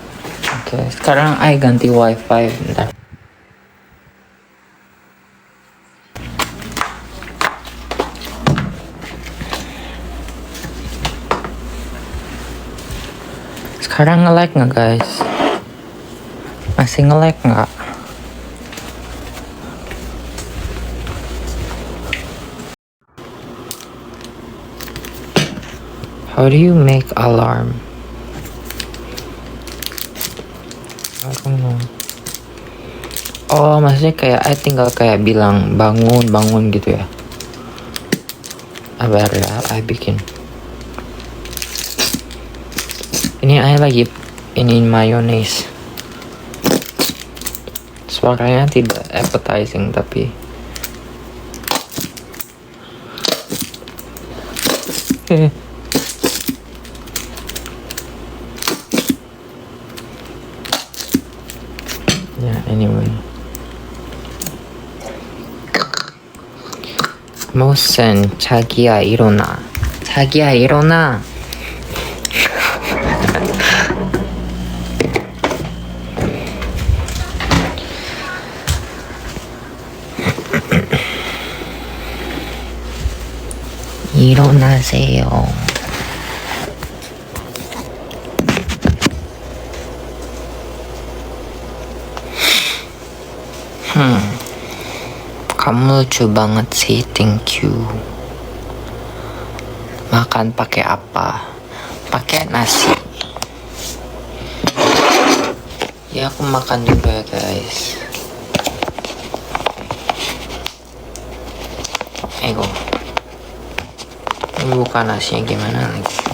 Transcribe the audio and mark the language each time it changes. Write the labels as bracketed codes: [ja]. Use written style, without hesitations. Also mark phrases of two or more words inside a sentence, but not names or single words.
[id] Oke, sekarang I ganti wifi bentar. Sekarang nge-lag nggak guys? Masih nge-lag nggak? [en] How do you make alarm? I don't know. [id] Oh, maksudnya kayak I tinggal kayak bilang bangun, bangun gitu ya. Abar ya, I bikin. Ini I lagi ini mayonnaise. Suaranya tidak appetizing tapi ya, anyway. [ko] Mosen 자기야 일어나. 자기야 일어나. 일어나세요. [id] Kamu lucu banget sih, [en] thank you. [id] Makan pakai apa? Pakai nasi. Ya aku makan juga guys. Ego. Ini bukan nasinya gimana lagi?